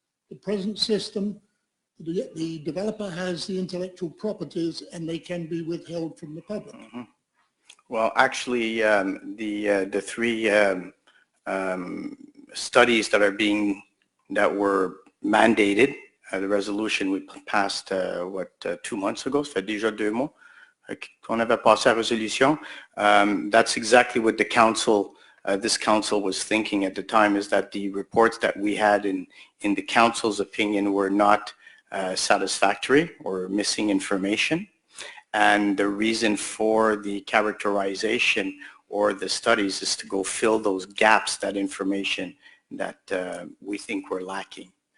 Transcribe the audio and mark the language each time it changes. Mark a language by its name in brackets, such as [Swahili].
[English] The present system, the developer has the intellectual properties and they can be withheld from the public. Mm-hmm. Well, actually, the 3 studies that were mandated the resolution we passed, 2 months ago, [French] ça fait déjà 2 mois qu'on avait passé la résolution. [English] That's exactly what the council, this council was thinking at the time, is that the reports that we had in the council's opinion were not satisfactory or missing information. And the reason for the characterization or the studies is to go fill those gaps, that information that we think we're lacking.